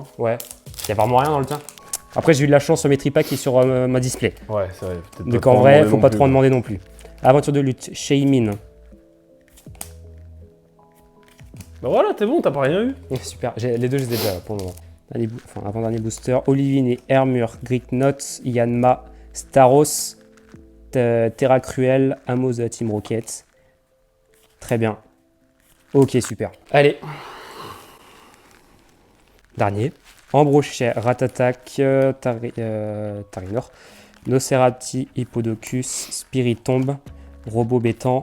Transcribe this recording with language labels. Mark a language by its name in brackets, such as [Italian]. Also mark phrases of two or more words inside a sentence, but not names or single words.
[French] Ouais, il y a vraiment rien dans le tien. Après, j'ai eu de la chance sur mes tripacs et sur ma display. Ouais, c'est vrai. Donc en vrai, faut pas trop en demander non plus. Aventure de lutte, Shaymin. Bah voilà, t'es bon, t'as pas rien eu. Super, les 2 je les ai déjà pour le moment. Avant-dernier booster, Olivine et Hermure, Greeknots, Yanma, Staros, Terra Cruelle, Amos de la Team Rocket. Très bien. Ok, super. Allez. Dernier. Ambrochet, Ratatak, Tarinor, Nocerati, Hippodocus, Spiritombe, Robot Bétan.